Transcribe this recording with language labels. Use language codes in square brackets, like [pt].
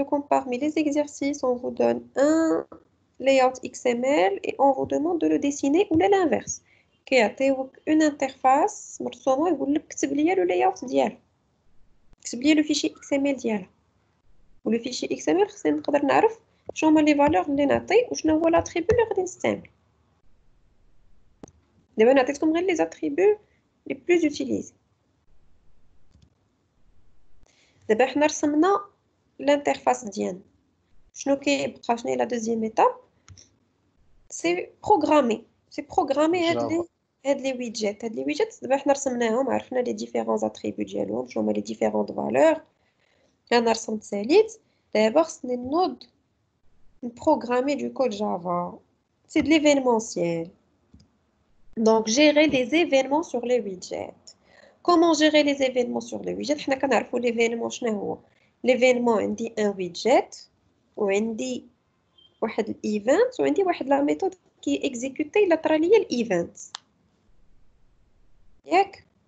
[fr] Parmi les exercices, on vous donne un layout XML et on vous demande de le dessiner ou l'inverse. Une interface, vous le layout ديالها. كتب le fichier XML ديالها. [ar] و [fr] le fichier XML [ar] خصني نقدر نعرف شنو هما لي فالور اللي نعطي وشنو هو لاتريبيو اللي غادي نستعمل. دابا نعطيتكم غير لي زاتريبيو لي بلوز اوتيليزي. دابا حنا رسمنا الانترفاس ديالنا. شنو كيبقى؟ شنو هي لا دوزيام ايتاب؟ سي بروغرامي. سي بروغرامي هاد لي ويدجيت. هاد لي ويدجيت دابا حنا رسمناهم، عرفنا لي ديفيرون زاتريبيو ديالهم، شنو هما لي ديفيرون فالور. انا رسمت ساليت. دابا خصني نوض نبروغرامي [fr] du code Java. C'est de l'événementiel. Donc gérer les événements sur les widgets. Comment gérer les événements sur les widgets? [ar] حنا كنعرفوا [fr] l'événement [ar] شنو هو. l'événement عندي [fr] un widget [ar] وعندي واحد الايفنت وعندي واحد لا ميثود كي اكزيكوتي لا طرا ليا الايفنت ياك.